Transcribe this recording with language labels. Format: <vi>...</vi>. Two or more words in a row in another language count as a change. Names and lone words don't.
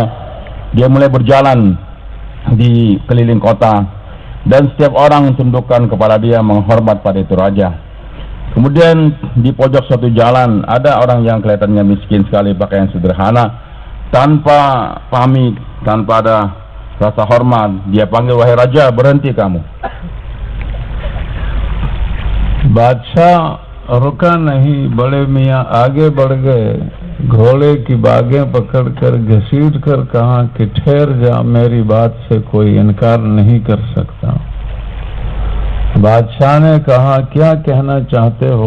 <id>Dia mulai berjalan di keliling kota, dan setiap orang tundukkan kepala dia, menghormat pada itu raja. Kemudian di pojok suatu jalan ada orang yang kelihatannya miskin sekali, pakaian sederhana, tanpa pamit, tanpa ada rasa hormat. Dia panggil, wahai raja, berhenti kamu.</id> <ur>بادشاہ رکا نہیں، بڑے میاں آگے بڑھ گئے. گھوڑے کی باگیں پکڑ کر گھسیٹ کر کہا کہ ٹھہر جا، میری بات سے کوئی انکار نہیں کر سکتا. بادشاہ نے کہا، کیا کہنا چاہتے ہو?</ur>